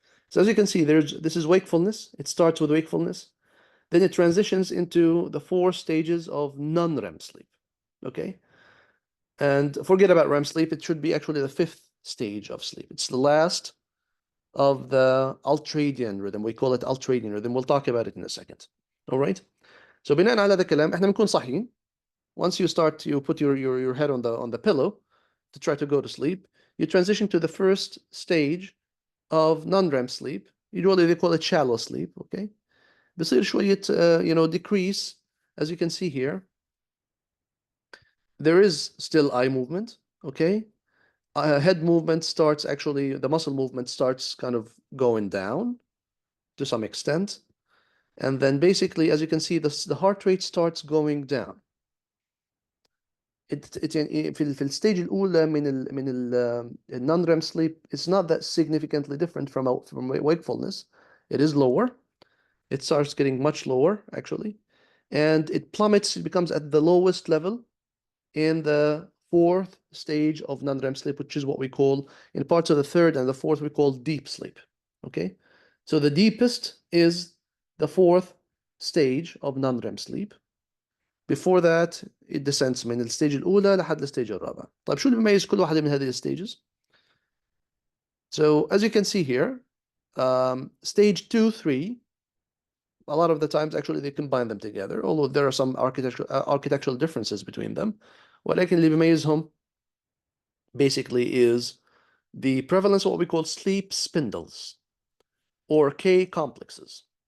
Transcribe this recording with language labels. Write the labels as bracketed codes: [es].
[en] So as you can see, this is wakefulness. It starts with wakefulness. Then it transitions into the 4 stages of non-REM sleep, okay? And forget about REM sleep. It should be actually the 5th stage of sleep. It's the last of the ultradian rhythm. We call it ultradian rhythm. We'll talk about it in a second. All right? [ar] So بناء على هذا الكلام, احنا بنكون صاحيين. [en] Once you start, you put your head on the pillow to try to go to sleep, you transition to the 1st stage of non-REM sleep. Usually they call it shallow sleep, okay? [ar] بصير شوية [en] decrease, as you can see here. There is still eye movement, okay? Head movement starts, actually, the muscle movement starts kind of going down to some extent. And then basically, as you can see, the heart rate starts going down. [ar] في الستيج الأولى من ال [en] non-REM sleep, it's not that significantly different from wakefulness. It is lower. It starts getting much lower, actually. And it plummets, it becomes at the lowest level in the 4th stage of non-REM sleep, which is what we call, in parts of the 3rd and the 4th, we call deep sleep, okay? So the deepest is the 4th stage of non-REM sleep. Before that, it descends [ar] من الستيج الأولى لحد الستيج الرابع. طيب شو اللي بيميز كل واحدة من هذه الستيجز؟ [en] So as you can see here, stage 2, 3, a lot of the times actually they combine them together, although there are some architectural differences between them. [ar] ولكن اللي بيميزهم [en] basically is the prevalence of what we call sleep spindles or K complexes.